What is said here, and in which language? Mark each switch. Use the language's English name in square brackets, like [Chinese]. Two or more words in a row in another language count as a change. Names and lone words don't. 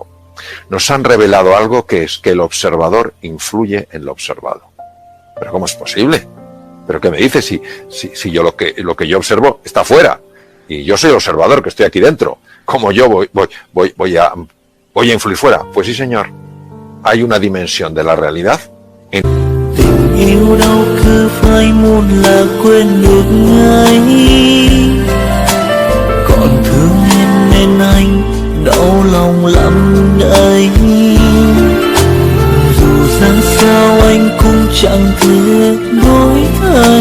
[Spanish] Nos han revelado algo que es que el observador influye en lo observado. ¿Pero cómo es posible? ¿Pero qué me dices si yo lo que yo observo está fuera? Y yo soy el observador que estoy aquí dentro. ¿Cómo yo voy a influir fuera? Pues sí, señor. Hay una dimensión de la realidad. [Vietnamese] Tình yêu đâu cứ phải muốn là quên được ngay, còn thương em nên anh đau lòng lắm đây. Dù ra sao anh cũng chẳng thể đổi thay.